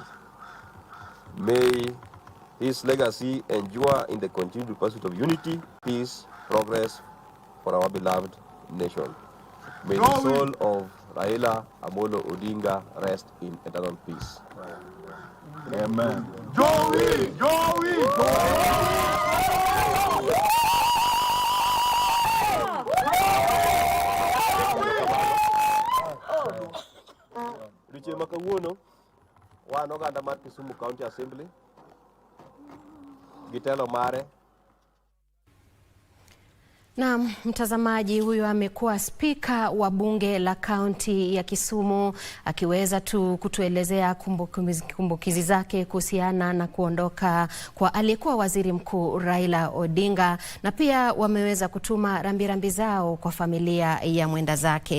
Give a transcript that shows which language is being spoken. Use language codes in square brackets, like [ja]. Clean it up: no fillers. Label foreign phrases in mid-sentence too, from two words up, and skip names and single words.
[en] May his legacy endure in the continued pursuit of unity, peace, progress for our beloved nation. May the soul of Raila Amolo Odinga rest in eternal peace. Amen. Joey! [luo] Riche makawuono wan oganda mar Kisumu County Assembly gitelo mare. [sw] Na mtazamaji, huyo amekuwa spika wa bunge la kaunti ya Kisumu akiweza kutuelezea kumbukizi zake kuhusiana na kuondoka kwa aliyekuwa waziri mkuu Raila Odinga, na pia wameweza kutuma rambirambi zao kwa familia ya mwenda zake.